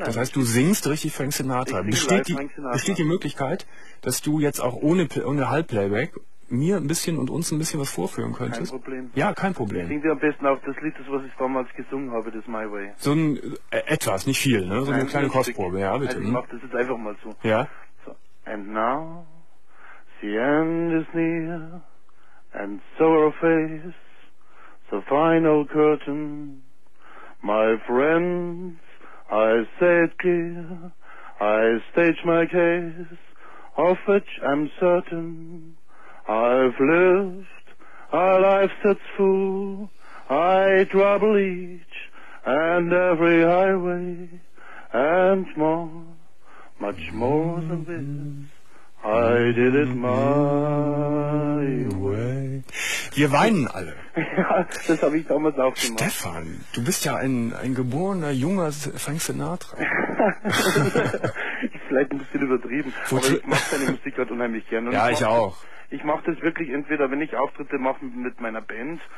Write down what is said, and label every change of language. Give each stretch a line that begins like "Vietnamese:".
German: Das heißt, du singst richtig Frank Sinatra. Besteht die Möglichkeit, dass du jetzt auch ohne Halbplayback mir ein bisschen und uns ein bisschen was vorführen könntest? Kein Problem. Ja, kein Problem. Ich singe dir am besten auch das Lied, was ich damals gesungen habe, das My Way. So ein etwas, nicht viel, ne? So eine kleine Kostprobe, ja, bitte. Also ich mach das jetzt einfach mal so. Ja? So.
English: And now, the end is near, and so our face, the final curtain. My friends, I say it clear, I stage my case, of which I'm certain. I've lived a life that's full, I travel each and every highway, and more, much more than this, I did it my way.
German: Wir weinen alle. Ja, das habe ich damals auch gemacht. Stefan, du bist ja ein geborener, junger Frank Sinatra. Vielleicht ein bisschen übertrieben, aber ich mache deine Musik halt unheimlich gerne. Ja, ich auch. Ich mache das wirklich entweder, wenn ich Auftritte mache mit meiner Band.